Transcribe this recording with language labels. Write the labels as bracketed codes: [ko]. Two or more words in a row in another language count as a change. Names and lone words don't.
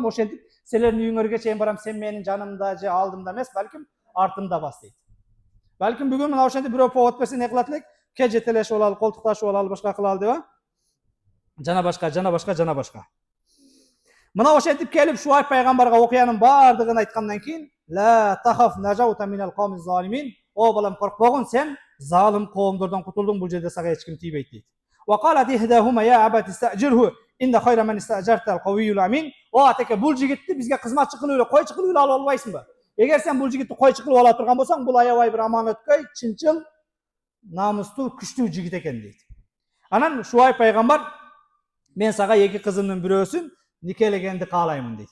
[ky] Ошентип силердин үйүңөргө чейин барам. Сен менин жанымда же алдымда эмес, балким артымда бас дейт. Балким бүгүн мына ошентип бирөө повод берсе не кылат элек? Ке жетелешип алалы, колтукташып алалы, башка кылалы деп, жана башка. Мына ошентип келип Шуайб пайгамбарга окуянын баардыгын айткандан кийин, [ar] "لا تخف نجوت من القوم الظالمين." [ky] "О балам, коркпогун, сен залым коомдордон кутулдуң, бул жерде сага эч ким тийбейт" дейт. [ar] "وقالت إحداهما يا أبت استأجره إن خير من استأجرت القوي الأمين." [ky] "О атеке, бул жигитти бизге кызматчы кылып эле, койчу кылып эле алып албайсыңбы? Эгер сен бул жигитти койчу кылып ала турган болсоң, бул аябай бир аманөткөй, чынчыл, намыстуу, күчтүү жигит экен дейт. Анан Шуайб пайгамбар мен сага эки кызымдын бирөөсүн никелегенди каалаймын дейт.